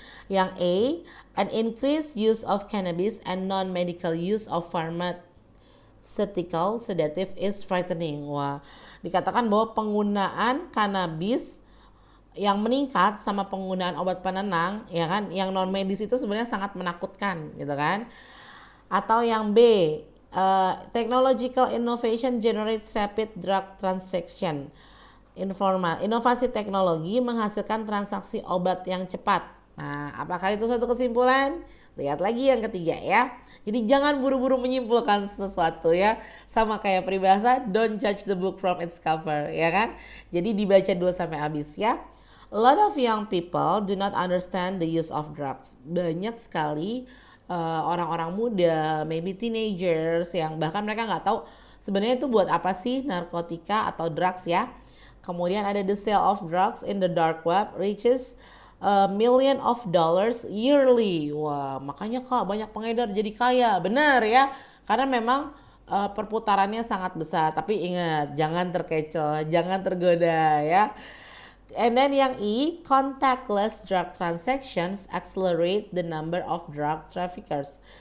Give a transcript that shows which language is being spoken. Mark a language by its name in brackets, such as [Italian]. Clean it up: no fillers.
[Indonesian] Yang A, [English] an increased use of cannabis and non-medical use of pharmaceutical sedative is frightening. [Indonesian] Wah, dikatakan bahwa penggunaan cannabis yang meningkat sama penggunaan obat penenang ya kan yang non medis itu sebenarnya sangat menakutkan gitu kan. Atau yang B, [English] technological innovation generates rapid drug transaction. [Indonesian] Inovasi teknologi menghasilkan transaksi obat yang cepat. Nah, apakah itu satu kesimpulan? Lihat lagi yang ketiga ya. Jadi jangan buru-buru menyimpulkan sesuatu ya. Sama kayak peribahasa, [English] don't judge the book from its cover [Indonesian] ya kan. Jadi dibaca dulu sampai habis ya. A lot of young people do not understand the use of drugs. Banyak sekali orang-orang muda, [English] maybe teenagers [Indonesian] yang bahkan mereka nggak tahu sebenarnya itu buat apa sih narkotika atau drugs ya. Kemudian ada [English] the sale of drugs in the dark web reaches million of dollars yearly. [Indonesian] Wah, makanya Kak banyak pengedar jadi kaya. Benar ya. Karena memang perputarannya sangat besar. Tapi ingat, jangan terkecoh, jangan tergoda ya. [English] And then [Indonesian] yang E, [English] contactless drug transactions accelerate the number of drug traffickers.